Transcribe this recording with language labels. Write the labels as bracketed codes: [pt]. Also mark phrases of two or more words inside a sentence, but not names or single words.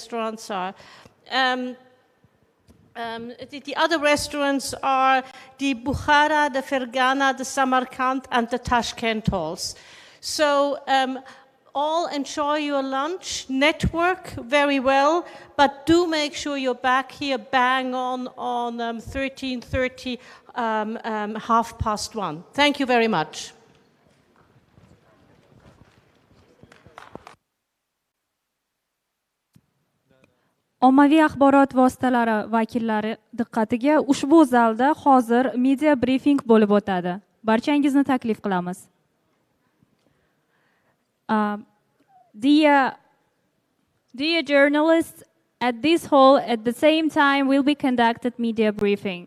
[en] The other restaurants are the Bukhara, the Fergana, the Samarkand, and the Tashkent halls. So all enjoy your lunch, network very well, but do make sure you're back here bang on 13:30, 1:30. Thank you very much. [uz] Ommaviy axborot vositalari vakillari diqqatiga, ushbu zalda hozir [en] media briefing [uz] bo'lib o'tadi. Barchangizni taklif qilamiz. [en] Dear journalists, at this hall at the same time will be conducted media briefing.